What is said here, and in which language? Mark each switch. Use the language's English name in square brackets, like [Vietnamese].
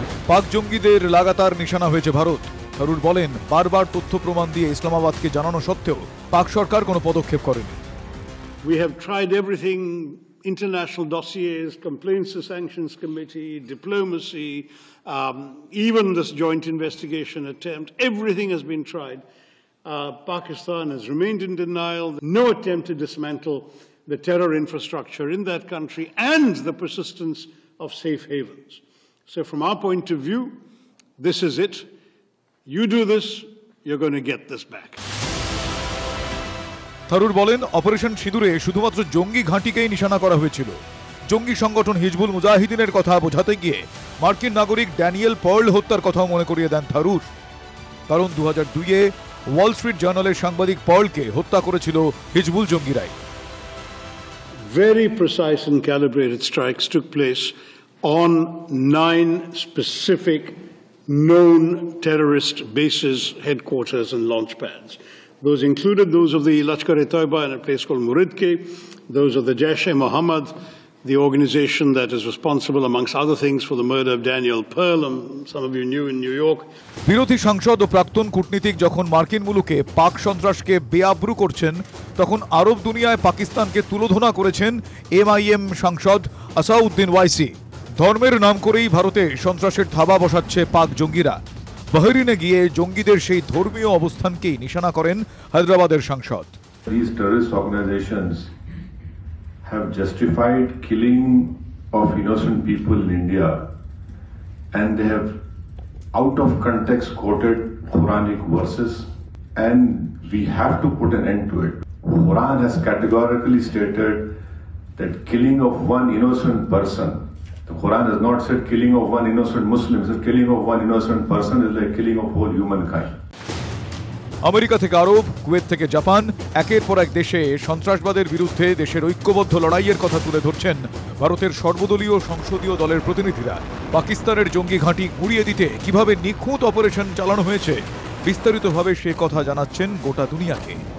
[Bangla] পাক জঙ্গিদের লাগাতার নিশানা হয়েছে ভারত। থারুর বলেন, বারবার তথ্য প্রমাণ দিয়ে ইসলামাবাদকে জানানো সত্ত্বেও পাক সরকার কোনো পদক্ষেপ করেনি। [English] We have tried everything, international dossiers, complaints to sanctions committee, diplomacy, even this joint investigation attempt, everything has been tried. Pakistan has remained in denial, no attempt to dismantle the terror infrastructure in that country and the persistence of safe havens. So from our point of view, this is it. You do this, you're going to get this back. [Bangla] Tharoor বলেন, operation সিঁদুরে শুধুমাত্র জঙ্গি ঘাঁটিকেই নিশানা করা হয়েছিল। জঙ্গি সংগঠন হিজবুল মুজাহিদিনের কথা বোঝাতে গিয়ে মার্কিন নাগরিক ড্যানিয়েল পার্ল হত্যার কথাও মনে করিয়ে দেন থারুর। কারণ 2002-এ ওয়াল স্ট্রিট জার্নালের সাংবাদিক পার্লকে হত্যা করেছিল Hizbul জঙ্গিরাই। [English] Very precise and calibrated strikes took place on 9 specific known terrorist bases, headquarters and launch pads. Those included those of the Lashkar-e-Taiba in a place called Muridke, those of the Jaish-e-Mohammed, the organization that is responsible, amongst other things, for the murder of Daniel Pearl, some of you knew in New York. [Bangla] বিরোধী সাংসদ ও প্রাক্তন কূটনীতিক যখন মার্কিন মুলুকে পাক সন্ত্রাসকে বেআব্রু করছেন, তখন আরব দুনিয়ায় পাকিস্তানকে তুলোধনা করেছেন MIM সাংসদ আসাউদ্দিন ওয়াইসি। ধর্মের নাম করেই ভারতে সন্ত্রাসের থাবা বসাচ্ছে পাক জঙ্গিরা। বাহরিনে গিয়ে জঙ্গিদের সেই ধর্মীয় অবস্থানকেই নিশানা করেন হায়দ্রাবাদের সাংসদ। [English] These terrorist organizations have justified killing of innocent people in India, and they have out of context quoted Quranic verses, and we have to put an end to it. Quran has categorically stated that killing of one innocent person, the Quran has not said killing of one innocent Muslim, it says killing of one innocent person is like killing of whole humankind. [Bangla] America থেকে আরব, Kuwait থেকে Japan, একের পর এক দেশে সন্ত্রাসবাদের বিরুদ্ধে দেশের ঐক্যবদ্ধ লড়াইয়ের কথা তুলে ধরছেন ভারতের সর্বদলীয় সংসদীয় দলের প্রতিনিধিরা। পাকিস্তানের জঙ্গি ঘাঁটি গুঁড়িয়ে দিতে কিভাবে নিখুঁত অপারেশন চালানো হয়েছে বিস্তারিতভাবে সে কথা জানাচ্ছেন গোটা দুনিয়াকে।